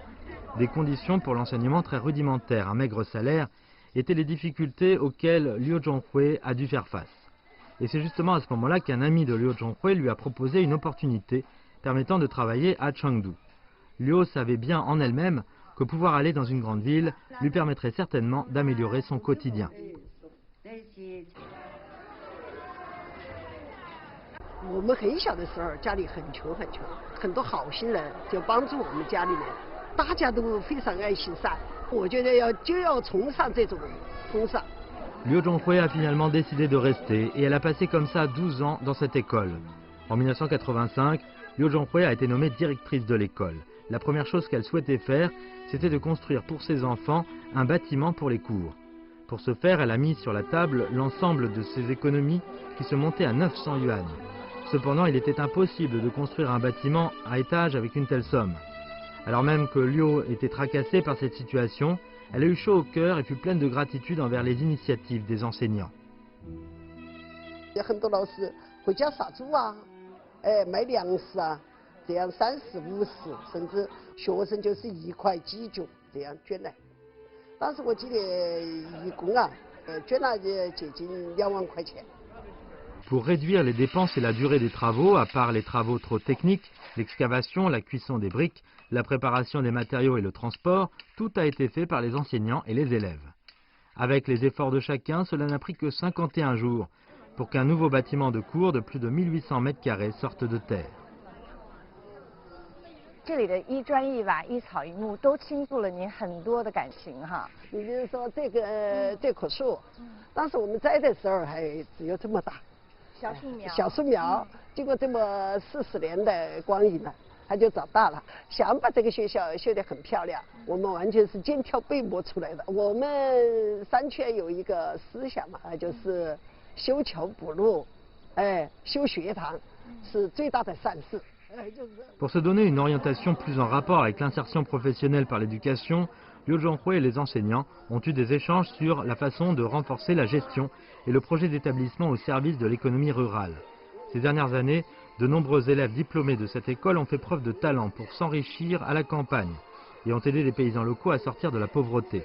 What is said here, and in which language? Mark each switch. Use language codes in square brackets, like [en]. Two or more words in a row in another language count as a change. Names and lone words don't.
[fr] Des conditions pour l'enseignement très rudimentaires, un maigre salaire, étaient les difficultés auxquelles Liu Zhonghui a dû faire face. Et c'est justement à ce moment-là qu'un ami de Liu Zhonghui lui a proposé une opportunité permettant de travailler à Chengdu. Liu savait bien en elle-même que pouvoir aller dans une grande ville lui permettrait certainement d'améliorer son quotidien. [zh] 我们很小的时候，家里很穷，很多好心人就帮助我们家里面，大家都非常爱心善。我觉得要崇尚这种风尚。 [fr] Liu Zhonghui a finalement décidé de rester et elle a passé comme ça 12 ans dans cette école. En 1985, Liu Zhonghui a été nommée directrice de l'école. La première chose qu'elle souhaitait faire, c'était de construire pour ses enfants un bâtiment pour les cours. Pour ce faire, elle a mis sur la table l'ensemble de ses économies qui se montaient à 900 yuan. Cependant, il était impossible de construire un bâtiment à étage avec une telle somme. Alors même que Liu était tracassée par cette situation, elle a eu chaud au cœur et fut pleine de gratitude envers les initiatives des enseignants. [zh] 很多老师会教杀猪啊，卖粮食啊，这样30、50，甚至学生就是1块几就这样捐来。当时我记得义工啊，捐了接近2万块钱。 [fr] Pour réduire les dépenses et la durée des travaux, à part les travaux trop techniques, l'excavation, la cuisson des briques, la préparation des matériaux et le transport, tout a été fait par les enseignants et les élèves. Avec les efforts de chacun, cela n'a pris que 51 jours pour qu'un nouveau bâtiment de cours de plus de 1800 mètres carrés sorte de terre. [zh] 这里的一砖一瓦、一草一木都倾注了您很多的感情哈。你比如说这棵树，当时我们栽的时候还只有这么大。小树苗，经过这么40年的光阴了，它就长大了。想把这个学校修得很漂亮，我们完全是肩挑背磨出来的。我们商圈有一个思想嘛，就是修桥补路，修学堂是最大的善事。 [fr] Pour se donner une orientation plus en rapport avec l'insertion professionnelle par l'éducation, Liu Zhonghui et les enseignants ont eu des échanges sur la façon de renforcer la gestion et le projet d'établissement au service de l'économie rurale. Ces dernières années, de nombreux élèves diplômés de cette école ont fait preuve de talent pour s'enrichir à la campagne et ont aidé les paysans locaux à sortir de la pauvreté.